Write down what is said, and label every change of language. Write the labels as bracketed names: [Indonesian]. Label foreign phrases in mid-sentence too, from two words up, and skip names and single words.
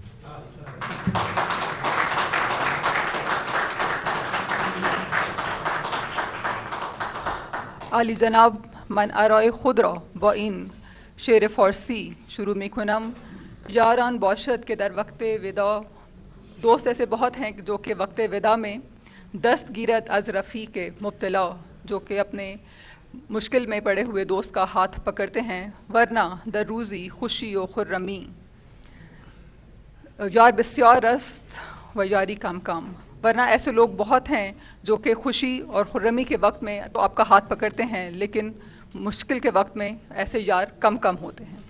[Persian] عالی جناب، من آرای خود را با این شعر فارسی شروع می کنم. یاران باشد کہ در وقت ودا، [Urdu] دوست ایسے بہت ہیں جو کہ وقت ودا میں [Persian] دست گیرد از رفیق مبتلا، [Urdu] جو کہ اپنے مشکل میں پڑے ہوئے دوست کا ہاتھ پکڑتے ہیں، [Persian] ورنہ در روزی خوشی و خرمی، یار بسیار است و یاری کم کم، [Urdu] ورنہ ایسے لوگ بہت ہیں جو کہ خوشی اور خرمی کے وقت میں تو آپ کا ہاتھ پکڑتے ہیں، لیکن مشکل کے وقت میں ایسے یار کم کم ہوتے ہیں.